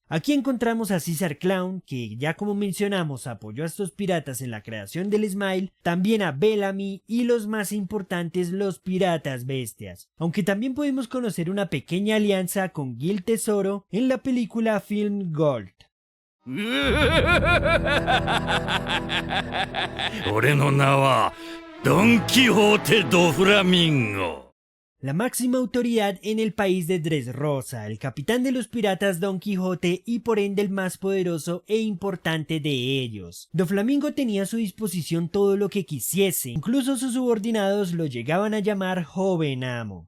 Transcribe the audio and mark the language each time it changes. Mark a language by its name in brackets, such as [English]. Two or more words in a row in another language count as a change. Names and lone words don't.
[Spanish] Aquí encontramos a Caesar Clown, que ya como mencionamos apoyó a estos piratas en la creación del Smile, también a Bellamy y los más importantes, los piratas bestias. Aunque también podemos conocer una pequeña alianza con Gil Tesoro en la película Film Gold. [Japanese] 俺の名はドン・キホーテ・ド・フラミンゴ。 [Spanish] La máxima autoridad en el país de Dressrosa, el capitán de los piratas Don Quijote y por ende el más poderoso e importante de ellos. Doflamingo tenía a su disposición todo lo que quisiese, incluso sus subordinados lo llegaban a llamar joven amo.